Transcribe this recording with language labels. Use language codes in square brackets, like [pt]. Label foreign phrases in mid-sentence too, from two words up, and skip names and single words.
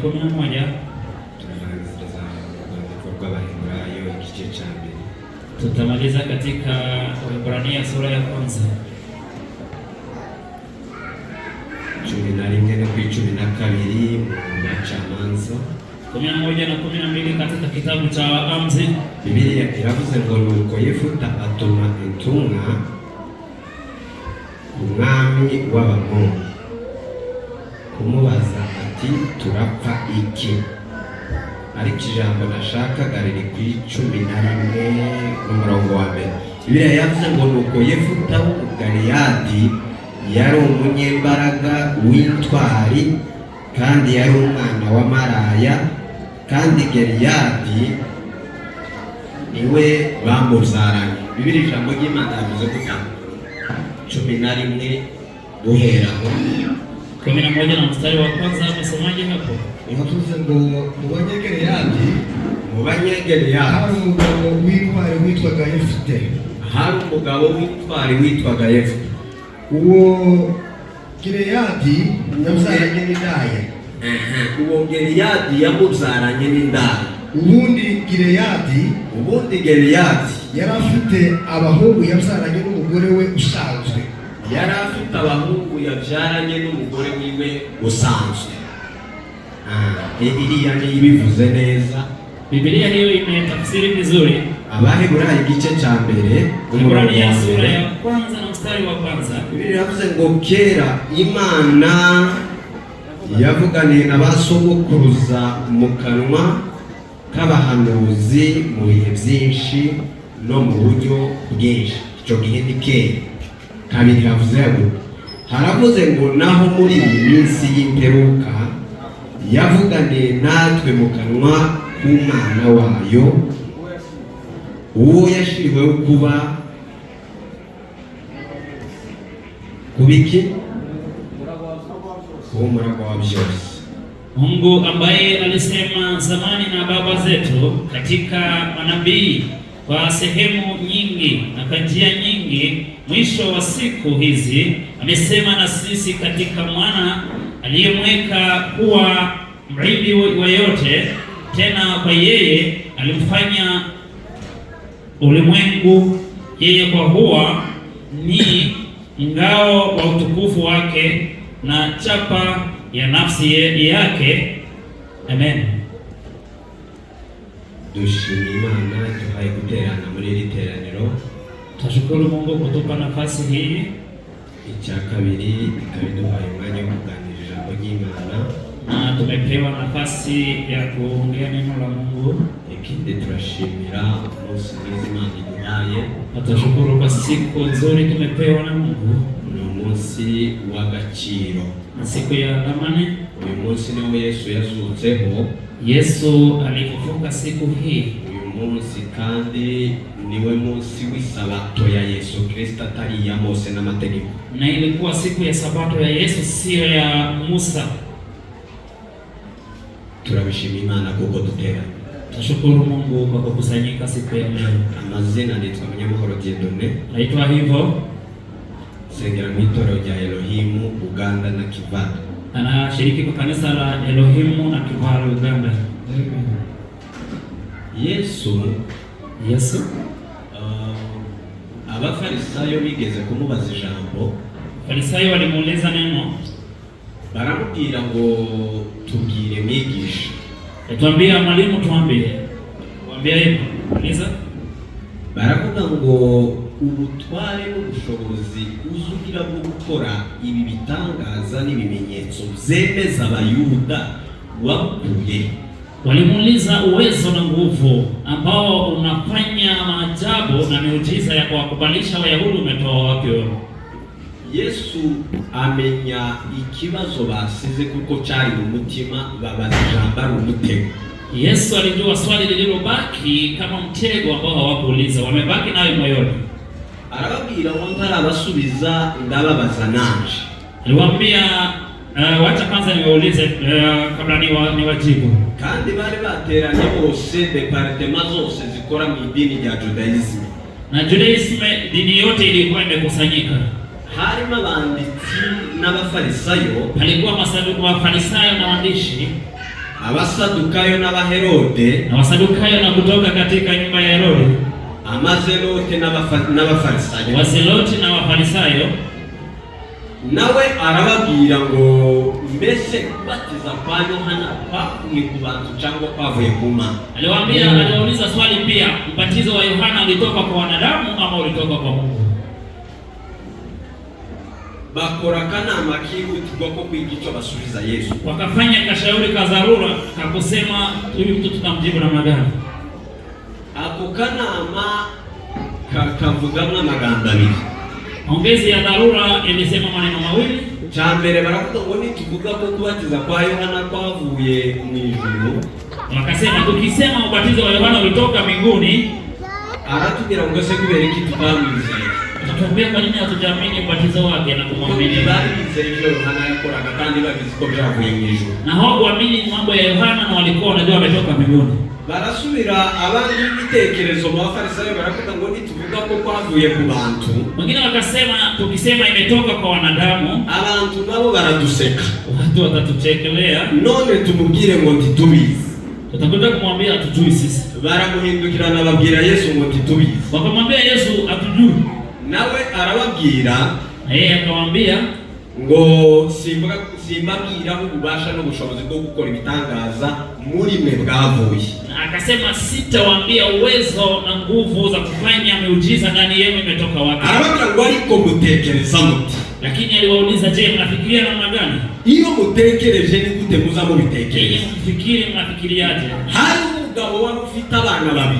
[sw] tunaanza [rw] Waheburayo igice [sw] cha 2. Tutamaliza katika Waebrania sura ya 1. [rw] 11 na 12 mu bacamanza [sw] 11 na 12 katika kitabu cha Waamuzi. [rw] Biblia iravuze ngo nuko Yefuta atuma intumwa umwami w'Abamoni kumubaza ati turapfa iki? Ariko ijambo nashakaga riri ku 11 n'umurongo wa mbere. Biblia yavuze ngo nuko Yefuta w'Galeyadi yari umunyembaraga w'intwari kandi yari umwana wa Maraya, kandi Galeyadi niwe bamuzaranye. Biblia ijambo ry'Imana yavuze ko 11 guheraho [sw] 11 na mstari wa kwanza. Msomaji hapo [rw] yavuze ngo mu Banyegeleyadi hari umugabo w'intwari witwaga Yefute. hari umugabo w'intwari witwaga Yefute. Uwo Galeyadi yamuzaranye n'indaya. Uwo Galeyadi yamuzaranye n'indaya. Ubundi Galeyadi yari afite abahungu yabyaranye n'umugore we usanzwe. Yari afite abahungu yabyaranye n'umugore wiwe usanzwe. Iriya ni ibivuze neza. [sw] Biblia hiyo imetafsiri vizuri. [rw] Abaheburayo igice cha 1 [sw] Waebrania sura ya 1 na mstari wa 1. [rw] Biblia yavuze ngo kera Imana yavuganiye na basogokuruza mu kanwa k'abahanuzi mu bihe byinshi no mu buryo bwinshi. Icyo gihe ni kera. Kabiri havuze ngo haravuze ngo naho muri iyi minsi y'imperuka yavuganiye natwe mu kanwa k'Umwana wayo, uwo yashiriweho kuba kubiki umuragwa wa byose. [sw] Mungu ambaye alisema zamani na baba zetu katika manabii kwa sehemu nyingi na kwa njia nyingi, mwisho wa siku hizi amesema na sisi katika mwana aliyemweka kuwa mrithi wa yote, tena kwa yeye alimfanya ulimwengu, yeye kwa kuwa ni ngao wa utukufu wake na chapa ya nafsi yake. Amen. [rw] Dushimira Imana tuhaye guterana muri iri teraniro. [sw] Tashukuru Mungu kutupa nafasi hii. [rw] Icya kabiri ikabiduhaye umwanya wo kuganira ijambo ry'Imana, [sw] na tumepewa nafasi ya kuongea neno la Mungu. [rw] Ikindi turashimira umunsi mwiza Imana iduhaye. [sw] Tutashukuru kwa siku nzuri tumepewa na Mungu. [rw] Ni umunsi w'agaciro, [sw] siku ya thamani. [rw] Uyu munsi niwo Yesu yazutseho. [sw] Yesu alifufuka siku hii. [rw] Uyu munsi kandi niwe munsi w'isabato ya Yesu Kristo, atari ya Mose n'amategeko. [sw] Na ilikuwa siku ya sabato ya Yesu, sio ya Musa. [rw] Turabishimira Imana kuko duterana. [sw] Tashukuru Mungu kwa kukusanyika siku ya leo. [rw] Amazina nitwa Munyamahoro Dieudonné. [sw] Naitwa hivyo. [rw] Sengera mu itorero rya Elohimu Uganda na Kivara. [sw] Anashiriki kwa kanisa la Elohimu na Kivara Uganda. [rw] Yesu abafarisayo bigeze kumubaza ijambo. [sw] Farisayo walimuuliza neno, [rw] baramubwira ngo tubwire mwigisha. [sw] Tuambie mwalimu, tuambie. Waambia hivyo. Uliza. [rw] Baravuga ngo ubutware n'ubushobozi uzugira bwo gukora ibi bitangaza n'ibimenyetso byemeza Abayuda wakuye. [sw] Walimuuliza uwezo na nguvu ambao unafanya maajabu na miujiza ya kuwakubalisha Wayahudi umetoa wapi wewe? [rw] Yesu amenya ikibazo basize kuko cyari mu mutima, babaza ijambo ari umutego. [sw] Yesu alijua swali lililobaki kama mtego ambao hawakuuliza, wamebaki nayo moyoni. [rw] Arababwira ngo ntarabasubiza ndababaza nanje. [sw] Aliwaambia wacha kwanza niwaulize kabla niwajibu. [rw] Kandi bari bateranye bose departement zose zikora mu idini rya Judaism. [sw] Na Judaism, dini yote ilikuwa imekusanyika. [rw] Harimo abanditsi n'abafarisayo, [sw] Palikuwa Mafarisayo na waandishi, [rw] abasadukayo n'abaherode, [sw] na Wasadukayo na kutoka katika nyumba ya Herode, [rw] amazelote n'abafarisayo. [sw] Wazeloti na Wafarisayo. [rw] Nawe arababwira ngo mbese kubatiza kwa Yohana kwavuye ku bantu cyangwa kwavuye ku Mana? [sw] Aliwauliza swali pia, ubatizo wa Yohana ulitoka kwa wanadamu ama ulitoka kwa Mungu? [rw] Bakora kanama kihutirwa ko kwiga icyo basubiza Yesu. [sw] Wakafanya kashauri ka dharura kakusema huyu mtu tutamjibu namna gani? [rw] Ako kanama kavugamwe amagambo abiri. [sw] Ongezi ya dharura ilisema maneno mawili. [rw] Cha mbere baravuga ngo nituvuga ko kubatiza kwa Yohana kwavuye mu ijuru, [sw] Wakasema tukisema ubatizo wa Yohana ulitoka mbinguni, [rw] aratubwira ngo se kubera iki tutamwizeye? [sw] tutatuambia kwa nini hatujaamini ubatizo wake na kumwamini? [rw] Barizeye ibyo Yohana yakoraga kandi babizi ko byavuye mu ijuru. [sw] Na hawakuamini mambo ya Yohana na walikuwa wanajua ametoka mbinguni. [rw] Barasubira abandi b'ibitekerezo mu Bafarisayo baravuga ngo nituvuga ko kwavuye ku bantu. [sw] Wengine wakasema tukisema imetoka kwa wanadamu, [rw] abantu nabo baraduseka, [sw] watu watatuchekelea, [rw] none tumubwire ngo ntitubizi. [sw] tutakwenda kumwambia hatujui sisi. [rw] Baramuhindukirana babwira Yesu ngo ntitubizi. [sw] Wakamwambia Yesu hatujui. [rw] Nawe arababwira, [sw] Na yeye akawaambia [rw] ngo simbabwiraho ububasha n'ubushobozi bwo gukora ibitangaza muri mwe bwavuye. [sw] Na akasema sitawaambia uwezo na nguvu za kufanya miujiza ndani yenu imetoka wapi. [rw] Arababwira ngo ariko mutekereza muti. [sw] Lakini aliwauliza, je, mnafikiria namna gani? [rw] Iyo mutekereje ni gute muza mubitekereza? [sw] Yeye mfikiri mnafikiriaje? [rw] Hari umugabo wari ufite abana babiri.